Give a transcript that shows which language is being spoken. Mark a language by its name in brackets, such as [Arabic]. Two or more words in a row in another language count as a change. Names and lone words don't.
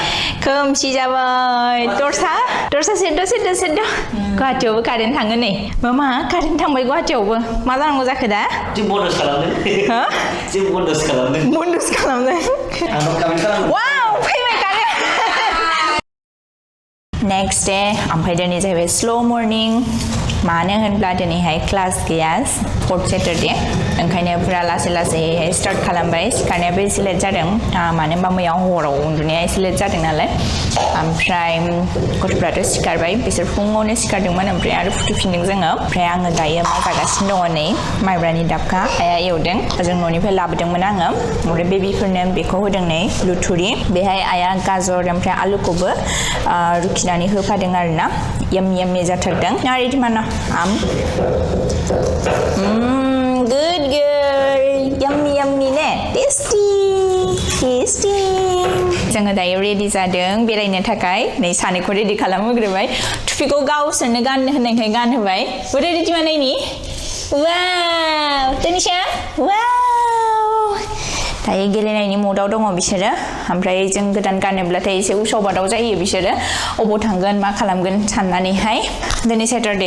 [Bodo] दरसा सेरद' गुवाहाटियावबो कारेन्ट थाङो नै मामा कारेन्ट थांबाय गुवाहाटियावबो मा जानांगौ जाखो दा जों बन्द'सो खालामदों वाव फैबाय कारेन्ट [English] next day [Bodo] ओमफ्राय दिनै जाहैबाय [English] slow morning [Bodo] मानो होनब्ला दिनैहाय क्लास गैया [English] 4th Saturday [Bodo] ओंखायनो पुरा लासै स्टार्ट खालामबाय सिखारनायाबो एसे लेट जादों मानो होनबा मैया हराव उन्दुनाया एसे लेट जादों नालाय ओमफ्राय गथ'फ्राथ' सिखारबाय बिसोर फुङावनो सिखारदोंमोन ओमफ्राय आरो फुथुफिनदों जोङो ओमफ्राय आङो दायो मा जागासिनो दङ नै माइब्रानि दाबखा आइया एवदों जों न'निफ्राय लाबोदोंमोन आङो ओमफ्राय बेबिफोरनो बेखौ होदों नै लुथुरि बेहाय आइया गाजर ओमफ्राय आलुखौबो रुखिनानै होफादों आरोना यम्मी जाथारदों नारिद माना [English] good girl yummy [Bodo] ने tasty जोङो दायो रेडि जादों बेरायनो थाखाय नै सानैखौ रेडि खालामहोग्रोबाय टुपिखौ गावसोरनो गाननो होननायखाय गानहोबाय बोरै रेडि बानायनि वाव तनिषा वाव दायो गेलेनायनि मुडआव दङ बिसोरो ओमफ्राय जों गोदान गानोब्लाथाय एसे उसाव बादाव जायो बिसोरो अबाव थांगोन मा खालामगोन साननानैहाय दिनै सेटारडे